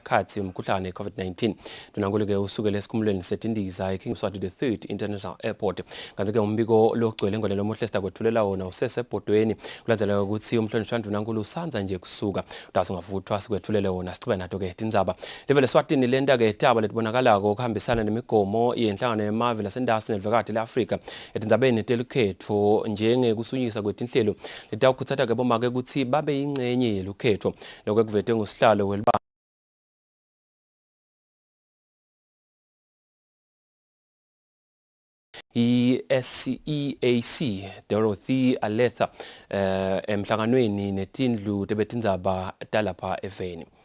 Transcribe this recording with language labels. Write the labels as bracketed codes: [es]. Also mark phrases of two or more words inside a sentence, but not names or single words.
[ss] cards yomkhuhlane COVID-19 dunankulu ke usukele esikhumulweni seTindzaba eKing Mswati III International Airport. Kanti ke umbiko lokugcwele ngolelo muhle sitakuthulela wona usesebhodweni kulandzeleka ukuthi umhlonishwa dunankulu usanza nje kusuka udase ungavuthwa sikwethulele wona sichube nato ke Tindzaba. Levele Eswatini lenda ke daba letibonakalako kuhambisana nemigomo yenhlangano yemave lasendasi nelivakati le-Afrika etindzabeni telikhetho njengekusunyiswa kwetinhlelo letawukhutsata ke bomake ukuthi babe yingcenye yelukhetho kwekuvete ngusihlalo welibanga i-SEAC Dorothy Aletha emhlanganweni netindlu tebetindzaba talapha eVeni.